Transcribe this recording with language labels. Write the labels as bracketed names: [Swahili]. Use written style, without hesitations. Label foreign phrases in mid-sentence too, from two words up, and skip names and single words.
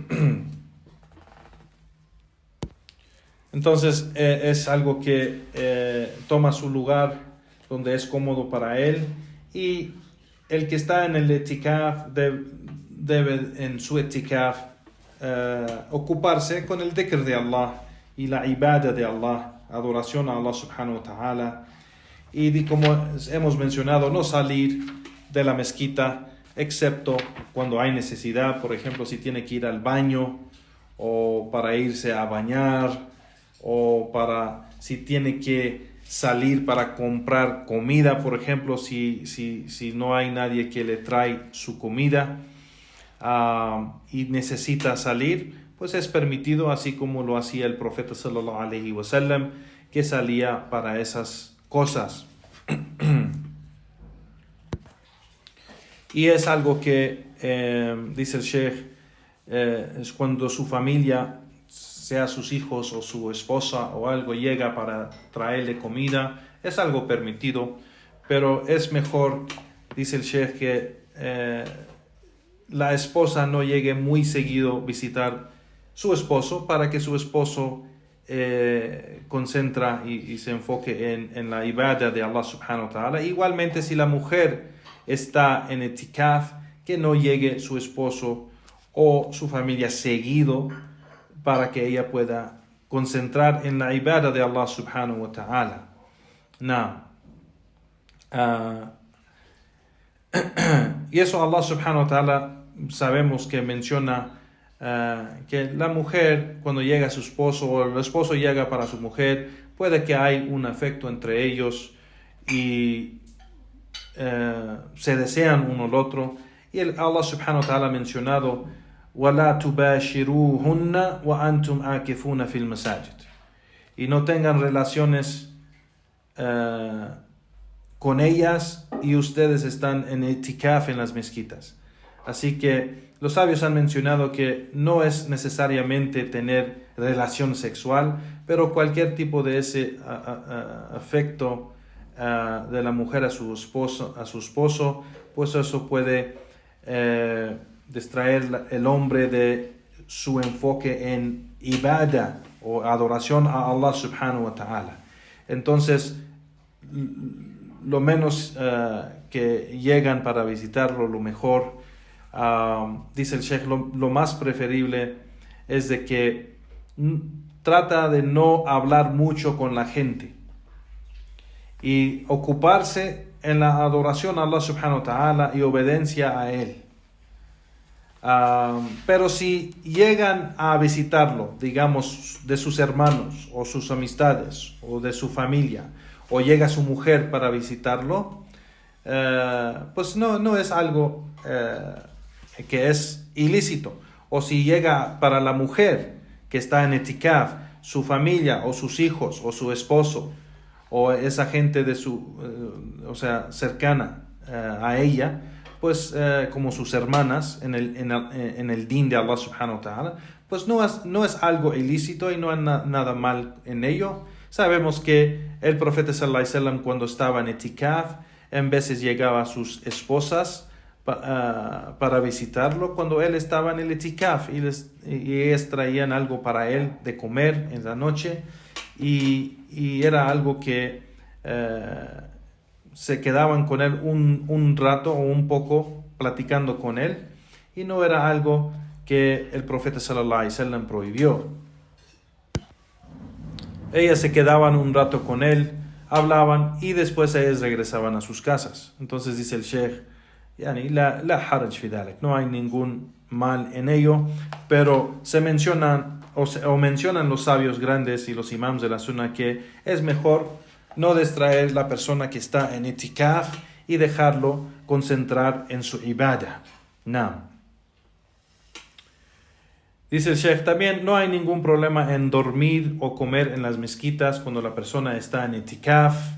[Spanish] Entonces es algo que toma su lugar donde es cómodo para él, y el que está en el etikaf debe en su etikaf ocuparse con el dhikr de Allah y la ibada de Allah, adoración a Allah [Arabic] سبحانه وتعالى, [Spanish] y como hemos mencionado, no salir de la mezquita excepto cuando hay necesidad, por ejemplo si tiene que ir al baño o para irse a bañar, o si tiene que salir para comprar comida, por ejemplo, si no hay nadie que le trae su comida y necesita salir, pues es permitido, así como lo hacía el profeta [Arabic] صلى الله عليه وسلم, [Spanish] que salía para esas cosas. Y es algo que, dice el Sheikh, es cuando su familia, sea sus hijos o su esposa o algo, llega para traerle comida, es algo permitido, pero es mejor, dice el Sheikh, que la esposa no llegue muy seguido a visitar su esposo, para que su esposo concentra y se enfoque en la ibada de Allah [Arabic] سبحانه وتعالى. [Spanish] Igualmente, si la mujer está en etikaf, que no llegue su esposo o su familia seguido, para que ella pueda concentrar en la ibada de Allah [Arabic] سبحانه وتعالى. [Spanish] Y eso Allah [Arabic] سبحانه وتعالى [Spanish] sabemos que menciona que la mujer cuando llega a su esposo o el esposo llega para su mujer, puede que hay un afecto entre ellos y se desean uno al otro. Y Allah [Arabic] سبحانه وتعالى [Spanish] ha mencionado [Arabic] وَلَا تُبَاشِرُوهُنَّ وَأَنْتُمْ عَاكِفُونَ فِي الْمَسَاجِدِ, [Spanish] y no tengan relaciones con ellas y ustedes están en itikaf en las mezquitas. Así que los sabios han mencionado que no es necesariamente tener relación sexual, pero cualquier tipo de ese afecto de la mujer a su esposo, pues eso puede distraer el hombre de su enfoque en ibadah o adoración a Allah [Arabic] سبحانه وتعالى. [Spanish] Entonces, lo menos que llegan para visitarlo, lo mejor, dice el Sheikh, lo más preferible es de que trata de no hablar mucho con la gente y ocuparse en la adoración a Allah [Arabic] سبحانه وتعالى [Spanish] y obediencia a Él. Pero si llegan a visitarlo, digamos, de sus hermanos o sus amistades o de su familia, o llega su mujer para visitarlo, pues no es algo que es ilícito. O si llega para la mujer que está en itikaf, su familia o sus hijos o su esposo o esa gente de cercana a ella, pues como sus hermanas en el din de Allah [Arabic] سبحانه وتعالى, [Spanish] pues no es algo ilícito y no hay nada mal en ello. Sabemos que el profeta [Arabic] صلى الله عليه وسلم, [Spanish] cuando estaba en itikaf, en veces llegaba a sus esposas para visitarlo cuando él estaba en el itikaf, y ellas traían algo para él de comer en la noche, y era algo que se quedaban con él un rato o un poco platicando con él, y no era algo que el profeta [Arabic] صلى الله عليه وسلم [Spanish] prohibió. Ellas se quedaban un rato con él, hablaban y después ellas regresaban a sus casas. Entonces dice el Sheikh, [Arabic] لا حرج في ذلك, [Spanish] no hay ningún mal en ello, pero se mencionan los sabios grandes y los imams de la sunna que es mejor no distraer la persona que está en itikaf y dejarlo concentrar en su ibadah. Dice el Sheikh, también no hay ningún problema en dormir o comer en las mezquitas cuando la persona está en itikaf.